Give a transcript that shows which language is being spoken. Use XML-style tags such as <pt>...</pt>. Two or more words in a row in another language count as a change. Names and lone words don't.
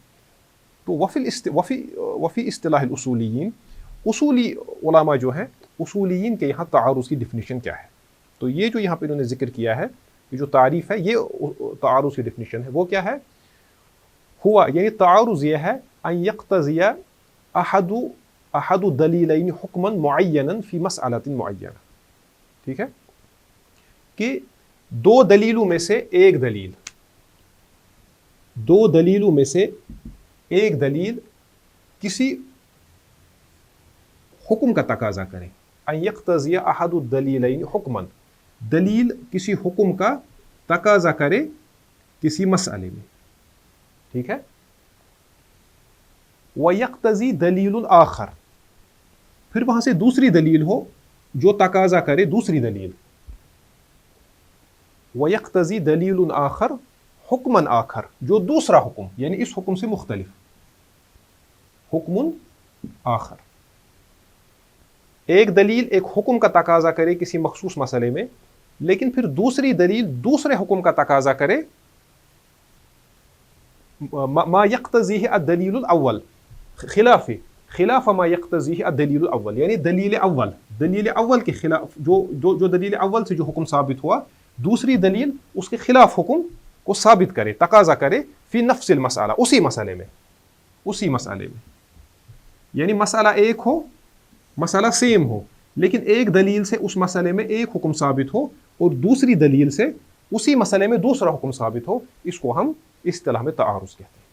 <ur>تو</ur> <ar>وفی اصطلاح الاصولیین</ar> <ur>اصولی علماء جو ہیں اصولیین کے یہاں تعارض کی ڈیفینیشن کیا ہے. تو یہ جو یہاں پہ انہوں نے ذکر کیا ہے یہ جو تعریف ہے یہ تعارض کی ڈیفینیشن ہے. وہ کیا ہے؟ ہوا یعنی تعارض یہ ہے</ur> <ar>ان یقتضی احد دلیلین حکما معینا فی مسئلۃ معینہ.</ar> <ur>ٹھیک ہے کہ دو دلیلوں میں سے ایک دلیل کسی حکم کا تقاضا کرے.</ur> <ar>ان یقتضی احد الدلیلین حکما</ar> <ur>دلیل کسی حکم کا تقاضا کرے کسی مسئلے میں. ٹھیک ہے.</ur> <ar>وَيَقْتَضِي دَلِيلٌ آخر</ar> <ur>پھر وہاں سے دوسری دلیل ہو جو تقاضا کرے دوسری دلیل.</ur> <ar>وَيَقْتَضِي دَلِيلٌ آخر حکماً آخر</ar> <ur>جو دوسرا حکم یعنی اس حکم سے مختلف حکم آخر. ایک دلیل ایک حکم کا تقاضا کرے کسی مخصوص مسئلے میں لیکن پھر دوسری دلیل دوسرے حکم کا تقاضا کرے</ur> <ar>ما یقتضیہ الدلیل الاول خلاف ما یقتضیہ الدلیل الاول</ar> <ur>یعنی دلیل اول کے خلاف جو دلیل اول سے جو حکم ثابت ہوا دوسری دلیل اس کے خلاف حکم کو ثابت کرے تقاضا کرے</ur> <ar>فی نفس المسئلہ</ar> <ur>اسی مسئلے میں یعنی مسئلہ ایک ہو مسئلہ سیم ہو لیکن ایک دلیل سے اس مسئلے میں ایک حکم ثابت ہو اور دوسری دلیل سے اسی مسئلے میں دوسرا حکم ثابت ہو، اس کو ہم اصطلاح میں تعارض کہتے ہیں.</ur>